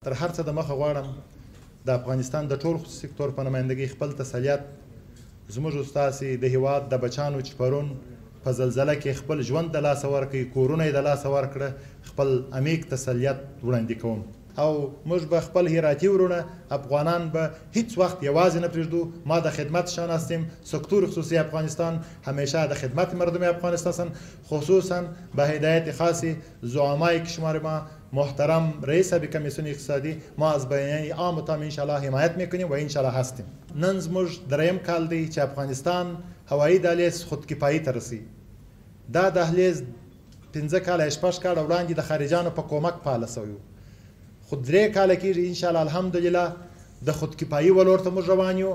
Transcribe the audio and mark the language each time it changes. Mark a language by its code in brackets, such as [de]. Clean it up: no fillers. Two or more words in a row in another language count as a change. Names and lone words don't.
[ps] تر هر څه د مخه غواړم د افغانستان د ټول سکتور په نمایندګۍ خپل تسلیت زموږ ستاسې د هیواد د بچانو چې پرون په زلزله کې خپل ژوند د لاسه ورکړي، کورونه یې د لاسه ورکړه، خپل عمیق تسلیت وړاندې کوم. او موږ به خپل هراتی ورونه افغانان به هیڅ وقت یوازې نه پرېږدو. [fa] ما د خدمت شان هستیم. سکتور خصوصی افغانستان همیشه د خدمت مردم افغانستان هستند، خصوصا به هدایت خاصی زعمای کشور ما محترم رئیس کمیسیون اقتصادی ما از بیانیه عام تام انشالله حمایت میکنیم و انشالله هستیم. [ps] نن زموږ دریم کال دی چې افغانستان هوایی دهلیز خودکفایي ته رسي. دا دهلیز 15 کاله شپږ کاله وړاندې د خارجانو په کومک فعاله سوی و، خو 3 کاله کېږي [ar] انشاءالله الحمدلله [ps] د خودکفایي ولور ته موږ روان یو.